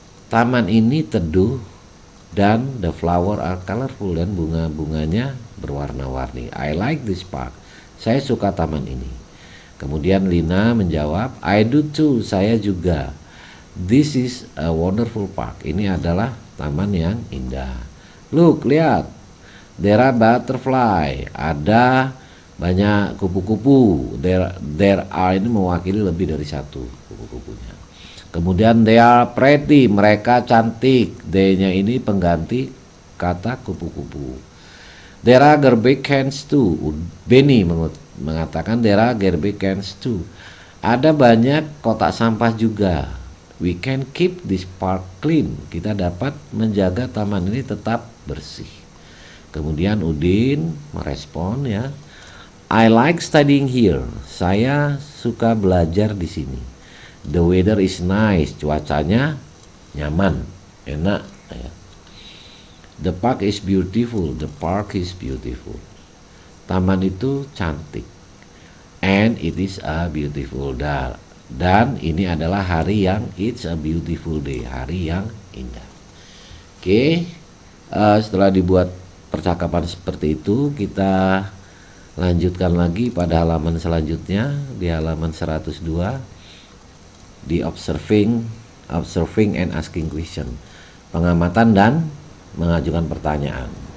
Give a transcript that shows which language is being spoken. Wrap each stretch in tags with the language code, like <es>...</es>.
<id>Taman ini teduh dan</id> <en>the flower are colorful,</en> <id>dan bunga-bunganya berwarna-warni.</id> <en>I like this park.</en> <id>Saya suka taman ini. Kemudian Lina menjawab,</id> <en>I do too,</en> <id>saya juga.</id> <en>This is a wonderful park.</en> <id>Ini adalah taman yang indah.</id> <en>Look,</en> <id>lihat.</id> <en>There are butterfly.</en> <id>Ada banyak kupu-kupu.</id> <en>There are</en> <id>ini mewakili lebih dari satu kupu-kupunya. Kemudian</id> <en>they are pretty,</en> <id>mereka cantik. They-nya ini pengganti kata kupu-kupu.</id> <en>There are garbage cans too. Benny mengatakan there are garbage cans too.</en> <id>Ada banyak kotak sampah juga.</id> <en>We can keep this park clean.</en> <id>Kita dapat menjaga taman ini tetap bersih. Kemudian Udin merespon ya.</id> <en>I like studying here.</en> <id>Saya suka belajar di sini.</id> <en>The weather is nice.</en> <id>Cuacanya nyaman, enak ya.</id> <en>The park is beautiful. The park is beautiful. Taman itu cantik. And it is a beautiful day.</en> <id>Dan ini adalah hari yang</id> <en>it's a beautiful day,</en> <id>hari yang indah. Oke, setelah dibuat percakapan seperti itu. Kita lanjutkan lagi pada halaman selanjutnya, di halaman 102, di</id> <en>observing and asking question,</en> <id>pengamatan dan mengajukan pertanyaan.</id>